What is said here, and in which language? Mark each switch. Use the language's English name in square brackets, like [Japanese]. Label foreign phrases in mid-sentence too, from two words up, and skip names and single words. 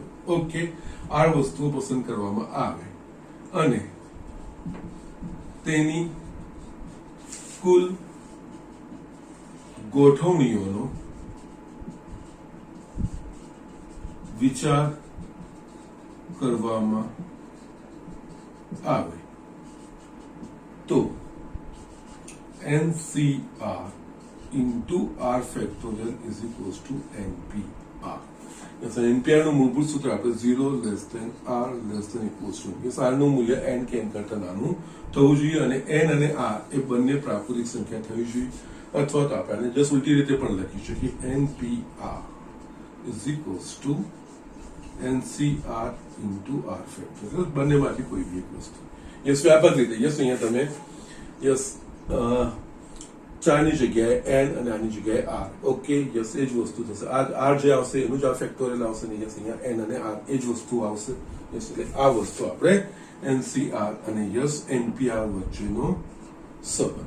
[Gujarati] ઓકે, r વસ્તુઓ પસંદ કરવામાં આવે અને તેની કુલ ગોઠવણીઓનો વિચાર કરવામાં આવે તો [English] NCR into R factorial is equals to NPR. Yes, NPR [Gujarati] નું મૂળભૂત સૂત્ર આપણે [English] 0 less than R less than equals to. yes, [Gujarati] R નું મૂલ્ય n કે n કરતા નાનું થવું જોઈએ અને n અને R એ બંને પ્રાકૃતિક સંખ્યા થવી જોઈએ, અથવા તો આપણે જસ્ટ ઉલટી રીતે પણ લખી શકીએ [English] NPR is equals to NCR into R factorial. [Gujarati] બંનેમાંથી કોઈ બી એક વસ્તુ. યસ, વ્યાપક રીતે યસ, અહીંયા તમે યસ 4 ની જગ્યાએ n અને આની જગ્યાએ r. ઓકે, યસ, એ જ વસ્તુ થશે. r જે આવશે એનું જ આ ફેક્ટોરિયલ આવશે ને યસ અહીંયા n અને r એ જ વસ્તુ આવશે. યસ, એટલે આ વસ્તુ આપણે NCR અને યસ NPR વચ્ચેનો સંબંધ.